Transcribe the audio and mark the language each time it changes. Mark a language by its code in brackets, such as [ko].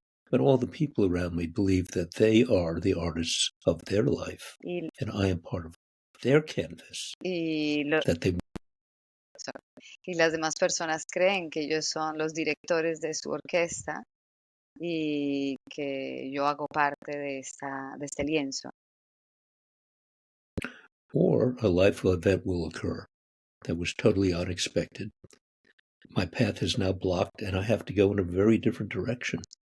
[en] But all the people around me believe that they are the artists of their life, [es] Y, [en] and I am part of their canvas that they. [es] Y las demás personas creen que ellos son los directores de su orquesta y que yo hago parte de este lienzo. [en] Or a life event will occur that was totally unexpected. My path is now blocked and I have to go in a very different direction.